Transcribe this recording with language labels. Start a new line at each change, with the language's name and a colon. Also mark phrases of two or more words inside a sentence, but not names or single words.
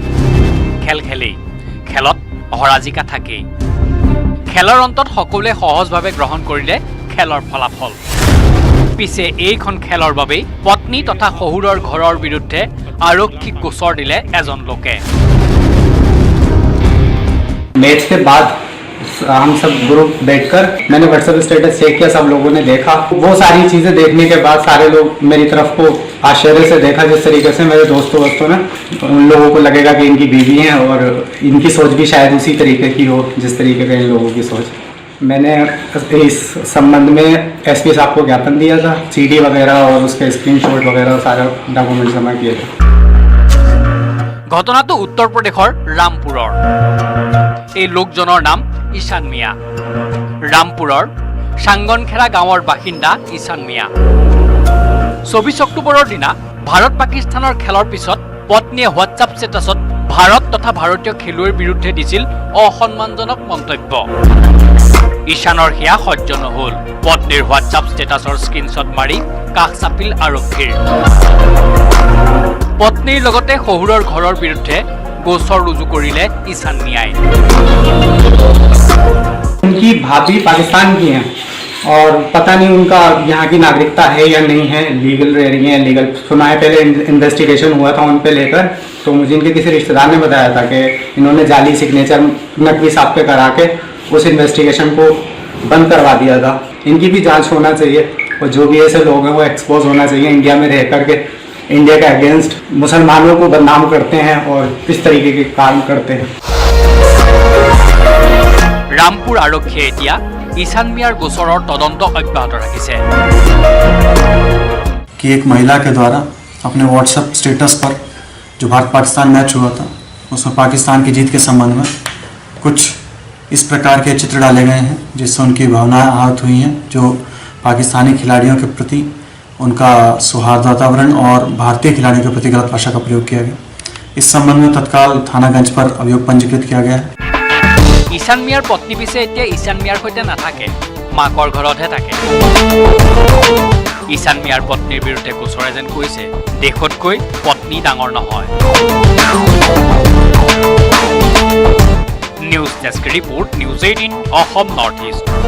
Assamese: খেল খেলেই, খেলত অহৰাজিকা থাকেই। খেলৰ অন্তত সকলোৱে সহজভাৱে গ্ৰহণ কৰিলে খেলৰ ফলাফল। পিছে এইখন খেলৰ বাবেই পত্নী তথা শহুৰৰ ঘৰৰ বিৰুদ্ধে আৰক্ষীক গোচৰ দিলে এজন লোকে।
Hindi: मैच के बाद हम सब ग्रुप बैठकर मैंने व्हाट्सएप स्टेटस चेक किया, सब लोगों ने देखा। वो सारी चीजें देखने के बाद सारे लोग मेरी तरफ को आश्चर्य से देखा, जिस तरीके से मेरे दोस्तों ने, उन लोगों को लगेगा कि इनकी बीवी हैं और इनकी सोच भी शायद उसी तरीके की हो जिस तरीके का इन लोगों की सोच। मैंने इस संबंध में SP साहब को ज्ञापन दिया था, CD वगैरह और उसके स्क्रीनशॉट वगैरह सारा डॉक्यूमेंट जमा किए थे।
Assamese: ঘটনাটো উত্তৰ প্ৰদেশৰ ৰামপুৰৰ। এই লোকজনৰ নাম ঈশান মিয়া। ৰামপুৰৰ চাংগনখেৰা গাঁৱৰ বাসিন্দা ঈশান মিয়া। 24 অক্টোবৰৰ দিনা ভাৰত পাকিস্তানৰ খেলৰ পিছত পত্নীয়ে হোৱাটছআপ ষ্টেটাছত ভাৰত তথা ভাৰতীয় খেলুৱৈৰ বিৰুদ্ধে দিছিল অসন্মানজনক মন্তব্য। ঈশানৰ সেয়া সহ্য নহ'ল। পত্নীৰ হোৱাটছআপ ষ্টেটাছৰ স্ক্ৰীনশ্বট মাৰি কাষ চাপিল আৰক্ষীৰ। পত্নীৰ লগতে শহুৰৰ ঘৰৰ বিৰুদ্ধে গোচৰ ৰুজু কৰিলে ঈশান মিয়াই।
Hindi: उनकी भाभी पाकिस्तान की हैं और पता नहीं उनका यहाँ की नागरिकता है या नहीं है, लीगल रह रही है लीगल। सुना है पहले इन्वेस्टिगेशन हुआ था उन पे लेकर, तो मुझे इनके किसी रिश्तेदार ने बताया था कि इन्होंने जाली सिग्नेचर नकली साहब पे करा के उस इन्वेस्टिगेशन को बंद करवा दिया था। इनकी भी जांच होना चाहिए और जो भी ऐसे लोग हैं वो एक्सपोज होना चाहिए इंडिया में रह करके इंडिया के अगेंस्ट मुसलमानों को बदनाम करते हैं और किस तरीके के काम करते हैं।
Assamese: ৰামপুৰ আৰক্ষীয়ে এতিয়া ঈশান মিয়াৰ গোচৰৰ তদন্ত অব্যাহত ৰাখিছে।
Hindi: कि एक महिला के द्वारा अपने व्हाट्सएप स्टेटस पर जो भारत पाकिस्तान मैच हुआ था उसमें पाकिस्तान की जीत के संबंध में कुछ इस प्रकार के चित्र डाले गए हैं जिससे उनकी भावनाएं आहत हुई हैं, जो पाकिस्तानी खिलाड़ियों के प्रति उनका सौहार्द वातावरण और भारतीय खिलाड़ियों के प्रति गलत भाषा का प्रयोग किया गया। इस संबंध में तत्काल थानागंज पर अभियोग पंजीकृत किया गया है।
Assamese: ঈশান মিয়াৰ পত্নী পিছে এতিয়া ঈশান মিয়াৰ সৈতে নাথাকে, মাকৰ ঘৰতহে থাকে। ঈশান মিয়াৰ পত্নীৰ বিৰুদ্ধে গোচৰে যেন কৈছে দেশতকৈ পত্নী ডাঙৰ নহয়।
English: News Desk Report,
Assamese: নিউজ 18 অসম নৰ্থ ইষ্ট।